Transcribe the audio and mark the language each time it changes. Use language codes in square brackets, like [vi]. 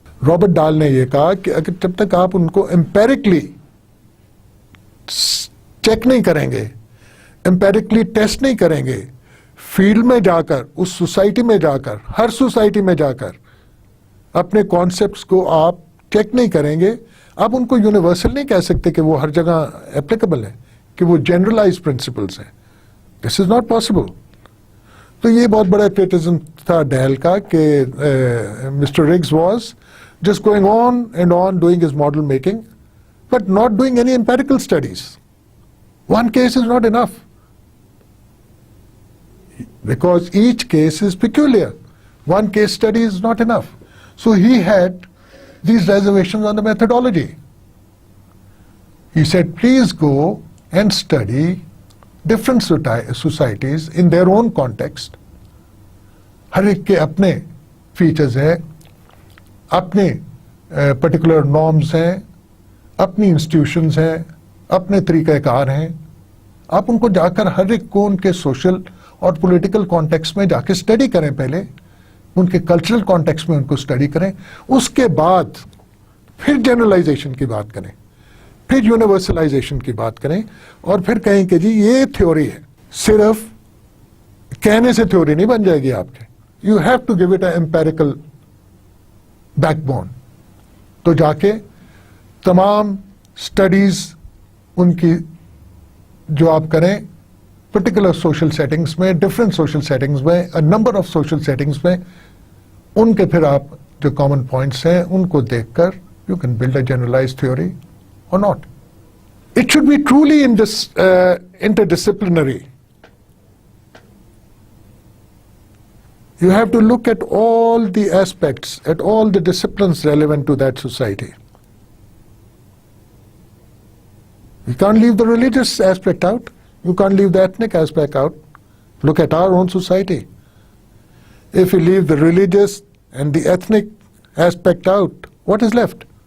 [hi] Robert डाल ने यह कहा कि अगर जब तक आप उनको एम्पेरिकली चेक नहीं करेंगे, एम्पेरिकली टेस्ट नहीं करेंगे, फील्ड में जाकर, उस सोसाइटी में जाकर, हर सोसाइटी में जाकर अपने कॉन्सेप्ट्स को आप चेक नहीं करेंगे, आप उनको यूनिवर्सल नहीं कह सकते कि वो हर जगह एप्लीकेबल है, कि वो जनरलाइज प्रिंसिपल्स हैं. [en] This is not possible. [hi] तो ये बहुत बड़ा क्रिटिसिज्म था डेल का कि mister rigs was [en] just going on and on doing his model making, but not doing any empirical studies. One case is not enough, because each case is peculiar. One case study is not enough. So he had these reservations on the methodology. He said, please go and study different societies in their own context. [hi] हर एक के अपने features हैं, अपने particular norms हैं, अपनी institutions हैं, अपने तरीक़ाकार हैं. आप उनको जाकर हर एक को उनके सोशल और पॉलिटिकल कॉन्टेक्स्ट में जाके स्टडी करें, पहले उनके कल्चरल कॉन्टेक्स्ट में उनको स्टडी करें, उसके बाद फिर जनरलाइजेशन की बात करें, फिर यूनिवर्सलाइजेशन की बात करें, और फिर कहें कि जी ये थ्योरी है. सिर्फ कहने से थ्योरी नहीं बन जाएगी आपके. [en] You have to give it a empirical backbone. [hi] तो जाके तमाम स्टडीज उनकी जो आप करें पर्टिकुलर सोशल सेटिंग्स में, डिफरेंट सोशल सेटिंग्स में, [en] a number of social settings [hi] में, उनके फिर आप जो कॉमन पॉइंट्स हैं उनको देखकर [en] You can build a generalized theory और not. It should be truly in this interdisciplinary. You have to look at all the aspects, at all the disciplines relevant to that society. You can't leave the religious aspect out. You can't leave the ethnic aspect out. Look at our own society. If you leave the religious and the ethnic aspect out, what is left?